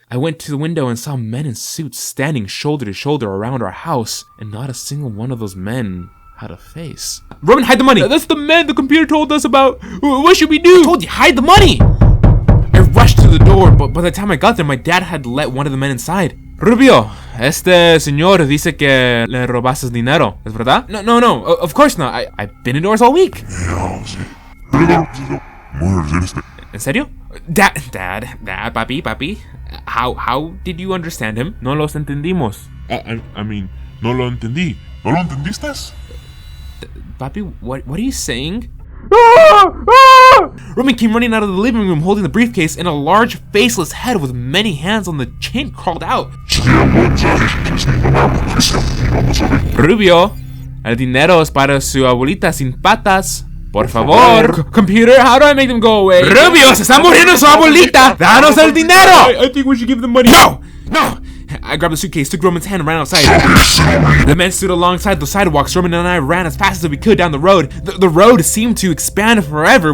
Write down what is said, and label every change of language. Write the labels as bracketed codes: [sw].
[en] I went to the window and saw men in suits standing shoulder to shoulder around our house, and not a single one of those men had a face. Roman, hide the money! That's the man the computer told us about! What should we do? I told you, hide the money! I rushed to the door, but by the time I got there, my dad had let one of the men inside. [es] Rubio, este señor dice que le robaste dinero, ¿es verdad? [en] No, of course not. I've been indoors all week. [es] ¿En serio? [en] Dad, papi, how did you understand him? [es] No los entendimos. [en] I mean, [es] no lo entendí. ¿No lo entendiste? [en] Papi, what are you saying? Roman came running out of the living room holding the briefcase, and a large faceless head with many hands on the chain crawled out. [es] Rubio, el dinero es para su abuelita sin patas. Por favor. [en] Computer, how do I make them go away? [es] Rubio, se está muriendo su abuelita. Danos el dinero. [en] I think we should give them money. No. I grabbed the suitcase, took Roman's hand, and ran outside. The men stood alongside the sidewalks. Roman and I ran as fast as we could down the road. The road seemed to expand forever.